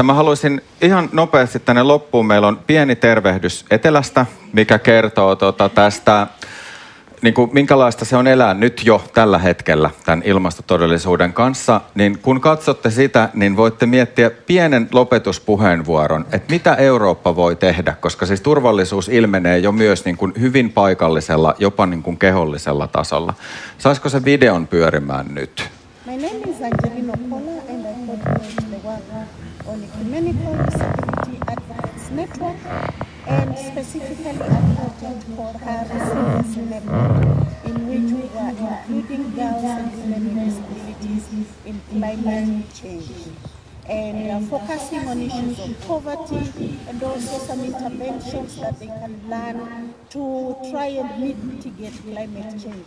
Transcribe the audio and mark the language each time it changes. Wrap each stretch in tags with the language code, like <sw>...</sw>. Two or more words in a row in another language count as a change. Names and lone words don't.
<fi>Mä haluaisin ihan nopeasti tänne loppuun. Meillä on pieni tervehdys Etelästä, mikä kertoo tästä, niin kuin minkälaista se on elää nyt jo tällä hetkellä tämän ilmastotodellisuuden kanssa. Niin kun katsotte sitä, niin voitte miettiä pienen lopetuspuheenvuoron, että mitä Eurooppa voi tehdä, koska siis turvallisuus ilmenee jo myös niin kuin hyvin paikallisella, jopa niin kuin kehollisella tasolla. Saisiko se videon pyörimään nyt?</fi> <en>My name is Angelina Pola and I coordinate the work on Ecumenical Disability Advocates Network and specifically a project called Her Resilience Network, in which we are including girls and women with disabilities in climate change and focusing on issues of poverty and also some interventions that they can learn to try and mitigate climate change.</en>